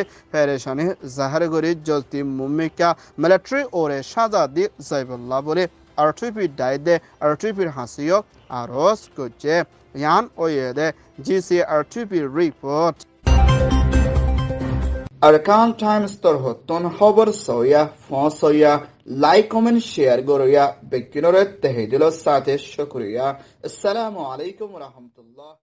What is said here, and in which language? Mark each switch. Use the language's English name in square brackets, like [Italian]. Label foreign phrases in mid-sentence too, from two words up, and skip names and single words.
[Rohingya] পেরেশানি জাহার গরি জলতি মুম্বাইকা মিলিটারি ওরে সাজা দি যাইবল্লা বলে R2P ডাইদে R2Pর হাসিও আরজ করছে ইয়ান ওয়েদে GCR2P রিপোর্ট Arkan Times torhotton haber soya, fon soya, [English] like, comment, share [Rohingya] goroya, bekinore tehidilo sate shukriya. [Arabic] السلام عليكم ورحمة الله.